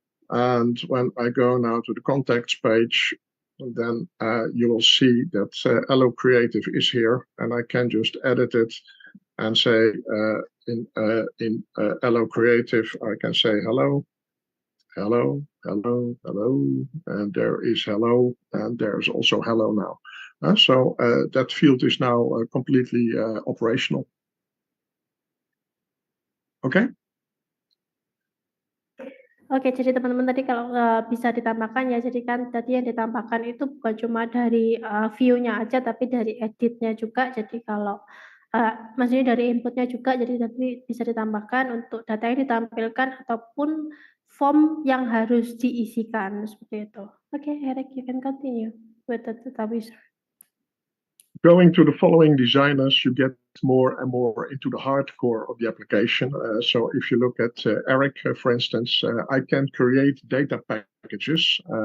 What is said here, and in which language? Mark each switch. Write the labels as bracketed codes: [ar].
[en] And when I go now to the contacts page, then you will see that Hello Creative is here, and I can just edit it and say in Hello Creative, I can say hello, hello, hello, hello, and there is hello, and there's also hello now. So that field is now completely operational. Okay. [id] Oke, jadi teman-teman tadi kalau, bisa ditambahkan ya, jadi kan tadi yang ditambahkan itu bukan cuma dari, view-nya aja, tapi dari edit-nya juga. Jadi kalau, maksudnya dari input-nya juga, jadi nanti bisa ditambahkan untuk data yang ditampilkan ataupun form yang harus diisikan, seperti itu. [en] Oke, Eric, you can continue with the data wizard. Going to the following designers, you get more and more into the hardcore of the application. So if you look at Eric, for instance, I can create data packages.